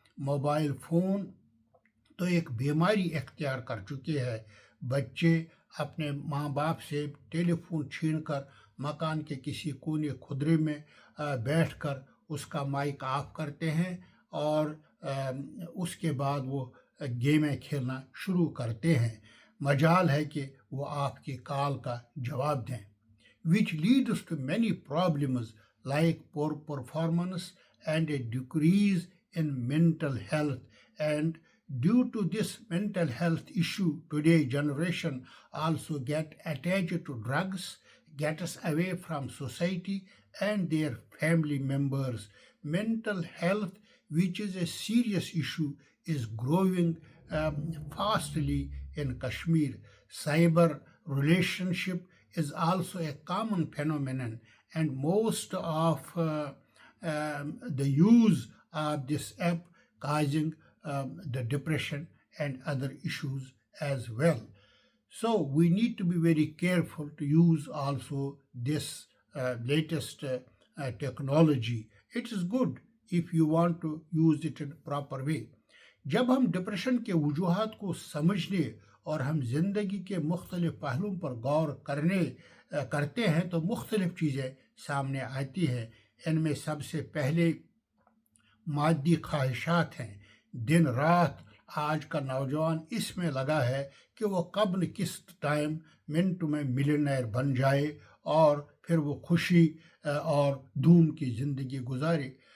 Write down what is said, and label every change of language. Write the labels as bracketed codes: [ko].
[hi] Mobile phone तो एक बीमारी इख्तियार कर चुके हैं। बच्चे अपने माँ बाप से टेलीफोन छीनकर मकान के किसी कोने खुदरे में बैठकर उसका माइक ऑफ करते हैं और उसके बाद वो गेमें खेलना शुरू करते हैं। मजाल है कि वो आपकी कॉल का जवाब दें, [en] which leads to many problems like poor performance and a decrease in mental health. And due to this mental health issue, today generation also get attached to drugs, gets away from society and their family members. Mental health, which is a serious issue, is growing fastly in Kashmir. Cyber relationship is also a common phenomenon, and most of the use of this app causing the depression and other issues as well. So we need to be very careful to use also this latest technology. It is good if you want to use it in a proper way. [hi] जब हम depression के वजूहात को समझने और हम ज़िंदगी के मुख्तलिफ़ पहलुओं पर गौर करते हैं तो मुख्तलिफ़ चीज़ें सामने आती हैं। इनमें सबसे पहले मादी ख्वाहिशात हैं। दिन रात आज का नौजवान इसमें लगा है कि वो कब न किस टाइम मिनट में मिलियनेयर बन जाए और फिर वो खुशी और धूम की ज़िंदगी गुजारे।